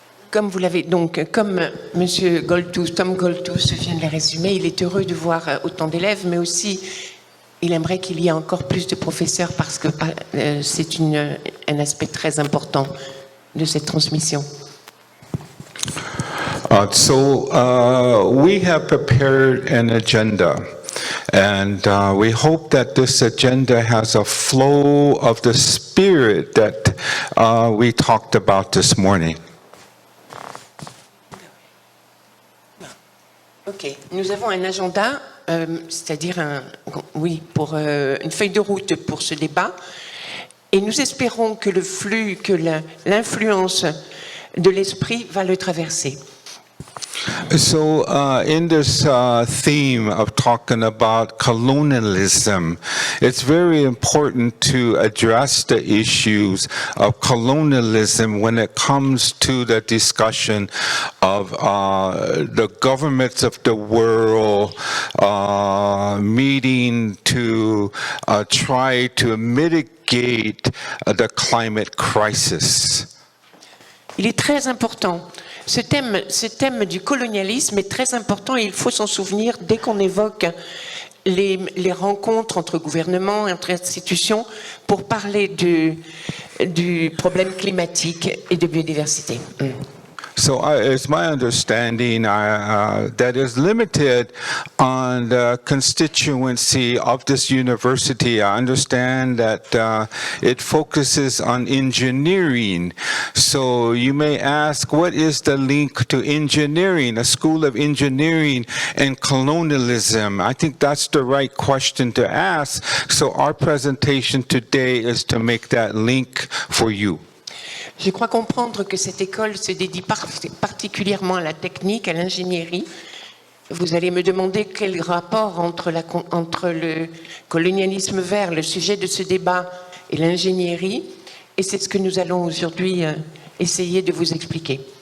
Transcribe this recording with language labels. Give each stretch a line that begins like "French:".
French: Comme vous l'avez donc, comme Monsieur Goldtooth, Tom Goldtooth vient de le résumer, il est heureux de voir autant d'élèves, mais aussi il aimerait qu'il y ait encore plus de professeurs parce que c'est un aspect très important de cette transmission.
English: We have prepared an agenda, and we hope that this agenda has a flow of the spirit that we talked about this morning.
French: Ok, nous avons un agenda, c'est-à-dire pour une feuille de route pour ce débat, et nous espérons que le flux, que l'influence de l'esprit va le traverser.
English: So, in this theme of talking about colonialism, it's very important to address the issues of colonialism when it comes to the discussion of the governments of the world meeting to try to mitigate the climate crisis.
French: Il est très important. Ce thème du colonialisme est très important et il faut s'en souvenir dès qu'on évoque les rencontres entre gouvernements et entre institutions pour parler du problème climatique et de biodiversité.
English: So it's my understanding that is limited on the constituency of this university. I understand that it focuses on engineering. So you may ask, what is the link to engineering, a school of engineering and colonialism? I think that's the right question to ask. So our presentation today is to make that link for you.
French: Je crois comprendre que cette école se dédie particulièrement à la technique, à l'ingénierie. Vous allez me demander quel rapport entre le colonialisme vert, le sujet de ce débat, et l'ingénierie. Et c'est ce que nous allons aujourd'hui essayer de vous expliquer.